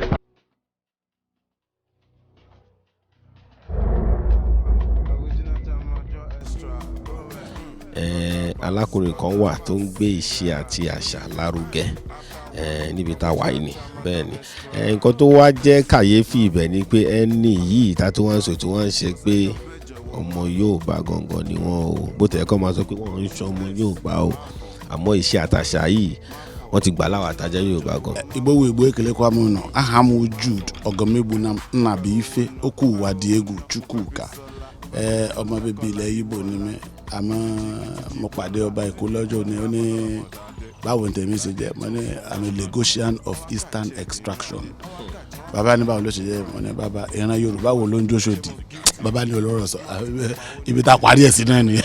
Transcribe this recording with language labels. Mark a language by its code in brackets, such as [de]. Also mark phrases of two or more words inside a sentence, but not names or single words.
[yo] alákùnrin kan wà tó ń gbé ìṣe àti àṣà lárugẹ níbi tá a wà yìí ni bẹ́ẹ̀ ni nǹkan tó wá jẹ́ kàyéfì ibẹ̀ ni pé ẹni yìí tá tí wọ́n ń sọ tí wọ́n ń ṣe pé ọmọ Yorùbá gangan ni wọ́n o bó tẹ̀ kọ́ máa sọ pé wọ́n ń ṣe ọmọ Yorùbá o àmọ́ ìṣe àtàṣà yìí wọ́n ti gbà láwọn àtàjẹ́ Yorùbá gan. [ig] Igbo Igbo ekele kwa mụ nọ aha m Jude ọ̀gọ́mẹ́bùnẹ́m Nnabuife Okwuwadịegwu Chukwuka [yo] ọmọ bíbí ilẹ̀ Igbo ni mí àmọ́ mo pàdé ọba Èkó lọ́jọ́ ni ó ní báwo ní tèmi ṣe jẹ́ mo ní [en] I'm a Lagosian of Eastern extraction [yo] bàbá ní báwo ló ṣe jẹ́ mo ní bàbá ìran Yorùbá wo ló ń jóṣòdì bàbá ní olóró sọ ibi tá a parí ẹ̀ sí náà nìyẹn.